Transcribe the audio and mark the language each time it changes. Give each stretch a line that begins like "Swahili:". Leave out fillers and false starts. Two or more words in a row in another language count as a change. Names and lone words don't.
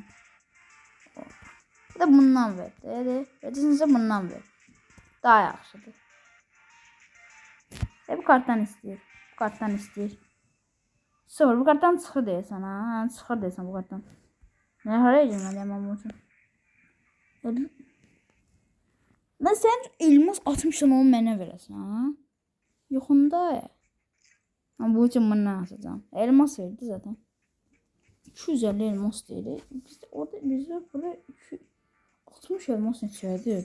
Azerbaijani: Bir də bundan ver. Verəcəksənsə bundan ver. Daha yaxşıdır. Bu kartdan istəyir. Bu kartdan istəyir. Sıfır. Bu kartdan çıxır deyəsən ha. Çıxır deyəsən bu kartdan. Nə haraya girməliyəm mən bu üçün?
Turkish: Lan sen elmas 60 tane onu
Azerbaijani: mənə verəsən ha? Yoxunda ya.
Turkish: Ama bu için bunu asacağım. Elmas verdi zaten. 250 elmas değil. Bizde orada bizde böyle 60 elmas içeride.